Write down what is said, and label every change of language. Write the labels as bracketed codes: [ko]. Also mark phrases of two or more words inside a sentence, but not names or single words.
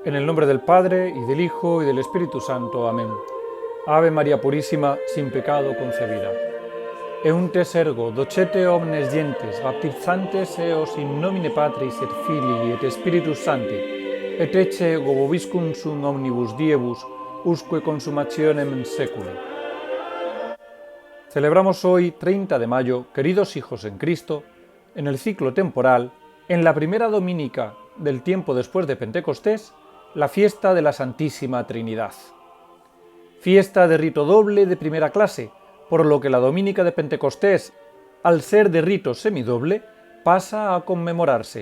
[es] nombre del Padre, y del Hijo, y del Espíritu Santo. Amén. Ave María Purísima, sin pecado concebida. [la] Eum te sergo, docete omnes gentes, baptizantes eos in nomine Patris et Filii et Spiritus Sancti, et ecce vobiscum sum omnibus diebus, usque consumationem seculi. [es] Celebramos hoy, 30 de mayo, queridos hijos en Cristo, en el ciclo temporal, en la primera dominica del tiempo después de Pentecostés, la fiesta de la Santísima Trinidad. Fiesta de rito doble de primera clase, por lo que la dominica de Pentecostés, al ser de rito semidoble, pasa a conmemorarse.